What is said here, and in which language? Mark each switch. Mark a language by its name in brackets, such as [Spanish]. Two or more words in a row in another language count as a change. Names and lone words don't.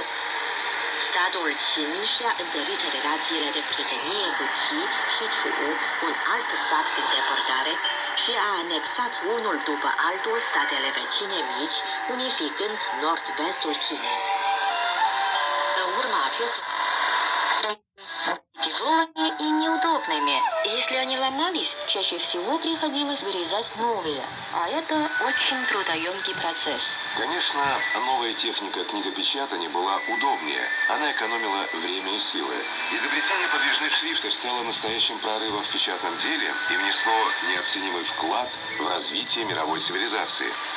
[Romanian] Statul Qin și-a întărit relațiile de prietenie cu Qi și Chu, un alt stat din depărtare, și a anexat unul după altul statele vecine mici, unificând nord-vestul Chinei. În urma acestor [Russian] тяжелыми и неудобными. Если они ломались, чаще всего приходилось вырезать новые, а это очень трудоемкий процесс. Конечно, новая техника книгопечатания была удобнее. Она экономила время и силы. Изобретение подвижных шрифтов стало настоящим прорывом в печатном деле и внесло неоценимый вклад в развитие мировой цивилизации.